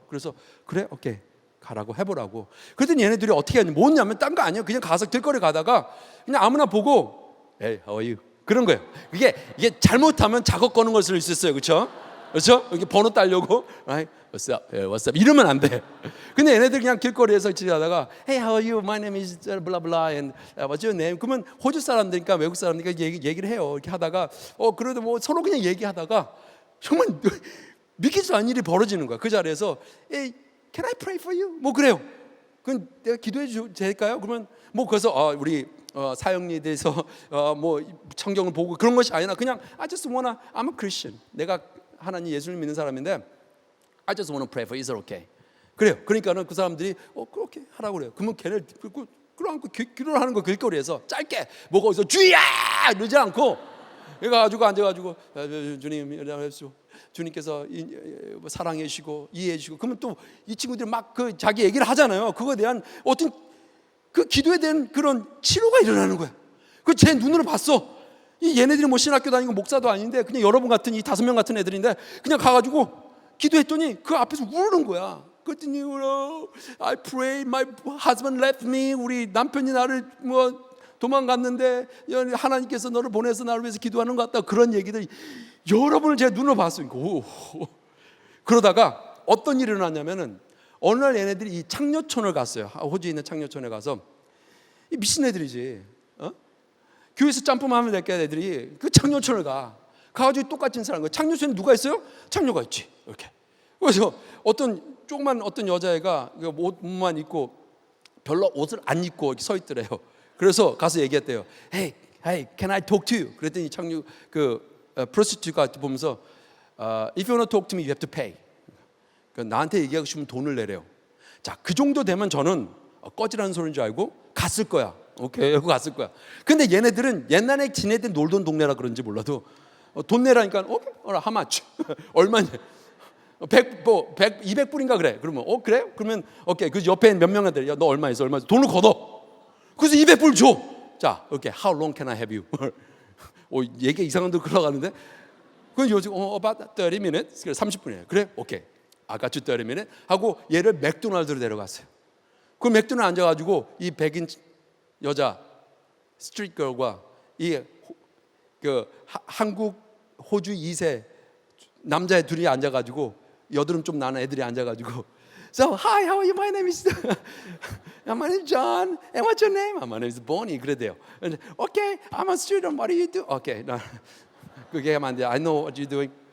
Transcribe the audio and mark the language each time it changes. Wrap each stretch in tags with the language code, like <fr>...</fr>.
<ko>그래서 그래, 오케이, 가라고 해보라고. 그랬더니 얘네들이 어떻게 하냐, 뭐냐면 딴 거 아니에요. 그냥 가서 길거리 가다가 그냥 아무나 보고</ko> <en>Hey, how are you?</en> <ko>그런 거예요. 이게 잘못하면 작업 거는 걸 수도 있었어요, 그렇죠? 그렇죠? 여기 번호 따려고</ko> <en>right? What's up? What's up?</en> <ko>이러면 안 돼. 근데 얘네들 그냥 길거리에서 지나다가</ko> <en>Hey, how are you? My name is blah blah and what's your name?</en> <ko>그러면 호주 사람들이니까 외국 사람들이니까 얘기를 해요. 이렇게 하다가 그래도 뭐 서로 그냥 얘기하다가 정말 믿기지도 않은 일이 벌어지는 거야. 그 자리에서</ko> <en>Hey, can I pray for you?</en> <ko>뭐 그래요. 그럼 내가 기도해 주 될까요? 그러면 뭐 그래서 우리 사역리에 대해서 뭐 성경을 보고 그런 것이 아니라 그냥</ko> <en>I just wanna, I'm a Christian.</en> <ko>내가 하나님 예수를 믿는 사람인데</ko> <en>I just wanna pray for you. Is it okay?</en> <ko>그래요. 그러니까는 그 사람들이 그렇게 하라고 그래요. 그러면 걔를 끌어안고 기도를 하는 거 길거리에서 짧게 뭐 거기서 주야 이러지 않고 그래가지고 앉아가지고 주님 주님께서 사랑해 주시고 이해해 주시고 그러면 또 이 친구들이 막 그 자기 얘기를 하잖아요. 그거에 대한 어떤 그 기도에 대한 그런 치료가 일어나는 거야. 그 제 눈으로 봤어. 얘네들이 뭐 신학교 다니고 목사도 아닌데 그냥 여러분 같은 이 5명 같은 애들인데 그냥 가가지고 기도했더니 그 앞에서 우는 거야. 그랬더니</ko> <en>I pray, my husband left me.</en> <ko>우리 남편이 나를 뭐 도망갔는데 하나님께서 너를 보내서 나를 위해서 기도하는 것 같다. 그런 얘기들 여러분을 제 눈으로 봤어요. 그러다가 어떤 일이 일어났냐면은 어느 날 얘네들이 이 창녀촌을 갔어요. 호주에 있는 창녀촌에 가서 이 미친 애들이지. 교회에서 짬뽕하면 될 게 애들이 그 창녀촌을 가가지고 똑같은 사람 거예요. 창녀촌에 누가 있어요? 창녀가 있지. 이렇게. 그래서 조그만 어떤 여자애가 옷만 입고 별로 옷을 안 입고 이렇게 서 있더래요. 그래서 가서 얘기했대요.</ko> <en>Hey, can I talk to you?</en> <ko>그랬더니 창녀 프로스티튜트가 보면서</ko> <en>If you want to talk to me, you have to pay.</en> <ko>나한테 얘기하고 싶으면 돈을 내래요. 자, 그 정도 되면 저는 꺼지라는 소리인 줄 알고 갔을 거야. 오케이, 하고 갔을 거야. 근데 얘네들은 옛날에 지네들 놀던 동네라 그런지 몰라도 돈 내라니까 오케이,</ko> <en>how much?</en> <ko>얼마냐? 200불인가 그래. 그러면 그래? 그러면 오케이. 그 옆에 몇 명한테 야, 너 얼마 있어? 얼마 있어? 돈을 걷어. 그래서 200불 줘. 자, 오케이.</ko> <en>How long can I have you?</en> <ko>얘기 이상한 데로 흘러가는데. 그건 요즘</ko> <en>about 30 minutes.</en> <ko>30분이에요. 그래? 오케이.</ko> <en>I got you 30 minutes.</en> <ko>하고 얘를 맥도날드로 데려갔어요. 그 맥도날드 앉아가지고 이 백인 여자 스트리트 걸과 이 한국 호주 2세 남자애 둘이 앉아가지고 여드름 좀 나는 애들이 앉아가지고</ko> <en>So hi, how are you? My name is my name is John. And what's your name? My name is Bonnie.</en> <ko>그래대요.</ko> <en>Okay, I'm a student. What do you do? Okay,</en> <ko>나 그게 하면 안 돼.</ko> <en>I know what you're doing.</en>